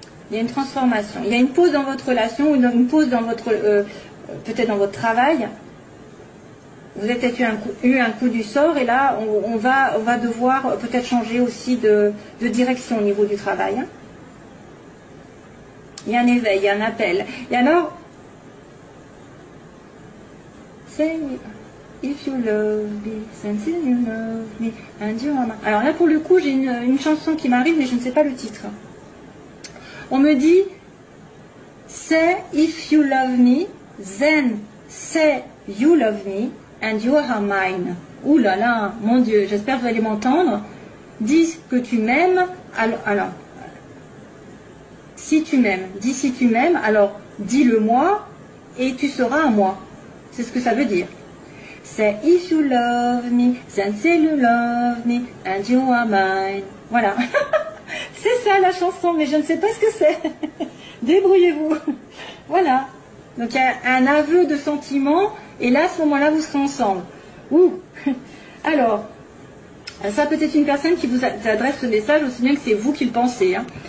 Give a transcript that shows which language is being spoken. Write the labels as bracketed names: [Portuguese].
[French] Il y a une transformation. Il y a une pause dans votre relation ou une pause dans votre peut-être dans votre travail. Vous avez peut-être eu un coup du sort et là, on va devoir peut-être changer aussi de direction au niveau du travail. Il y a un éveil, il y a un appel. Et alors, [English] say if you love me, since you love me, and you are mine. [French] Alors là, pour le coup, j'ai une chanson qui m'arrive, mais je ne sais pas le titre. On me dit, [English] say if you love me, then say you love me, and you are mine. [French] Ouh là là, mon Dieu, j'espère que vous allez m'entendre. Dis que tu m'aimes, alors, si tu m'aimes, dis si tu m'aimes, alors dis-le moi, et tu seras à moi. C'est ce que ça veut dire. [English] Say if you love me, then say you love me, and you are mine. [French] Voilà. C'est ça la chanson, mais je ne sais pas ce que c'est. Débrouillez-vous. Voilà. Donc il y a un aveu de sentiment, et là, à ce moment-là, vous serez ensemble. Ouh. Alors, ça peut être une personne qui vous adresse ce message, aussi bien que c'est vous qui le pensez. Hein.